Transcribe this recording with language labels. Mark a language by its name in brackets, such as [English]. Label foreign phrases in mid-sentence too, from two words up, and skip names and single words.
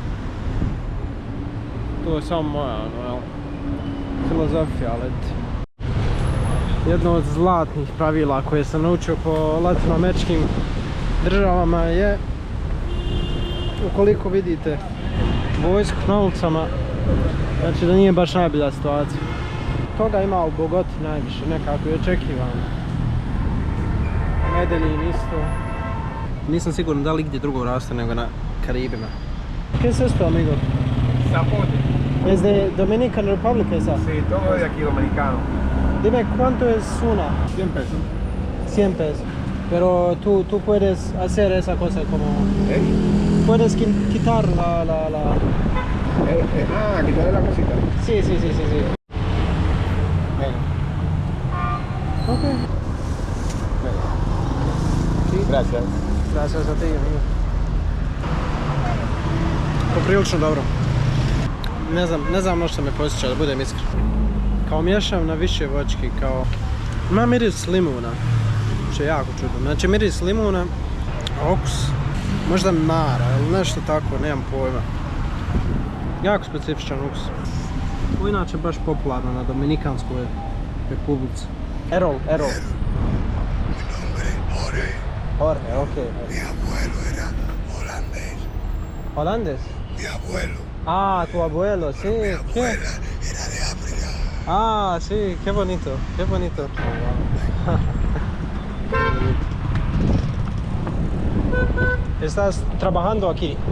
[Bosnian] To je samo moja, filozofija, ali jedno od zlatnih pravila koje sam naučio po latinoameričkim državama je ukoliko vidite vojsku na ulicama, znači da nije baš najbolja situacija. Toga ima u Bogoti najviše, nekako je očekivano. Medellin isto. Nisam siguran da li gdje drugo raste nego na Karibima. [Spanish] ¿Qué es esto, amigo? Zapote. ¿Es de Dominican Republic esa? Sí, todo de aquí dominicano. Dime, ¿cuánto es una? 100 pesos. 100 pesos. Pero tú puedes hacer esa cosa como... Puedes quitar la... quitarle la cosita. Sí. Venga. Ok. Venga. Sí, gracias. Gracias a ti, amigo. [Bosnian] Poprilično dobro. Ne znam možda me posjeća, da budem iskren. Kao miješam na više voćki, kao... Ima miris limuna, što je jako čudno. Znači miris limuna, okus, možda nara ili nešto tako, nemam pojma. Jako specifičan ukus. Ovo je inače baš popularno na Dominikanskoj republici. Erol. [Spanish] Jorge, ok. Mi abuelo era holandés. ¿Holandés? Mi abuelo. Ah, tu abuelo, sí. Mi abuela era de África. Ah, sí, qué bonito. ¿Estás trabajando aquí?